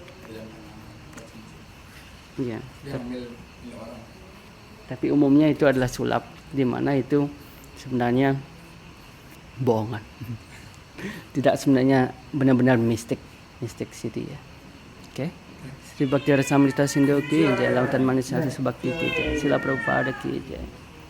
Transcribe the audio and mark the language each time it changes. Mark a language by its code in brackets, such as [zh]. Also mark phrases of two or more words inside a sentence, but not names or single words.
[id] Ya, dia ambil milik orang. tapi umumnya itu adalah sulap, di mana itu sebenarnya bohongan. Tidak sebenarnya benar-benar mistik siddhi ya. Oke. Sri Bhakti Rasamrita Sindhu [hi] की जय, [id] Lautan Manis Hari Sebakti [hi] की जय, [id] Sila Prabhupada [hi] की जय.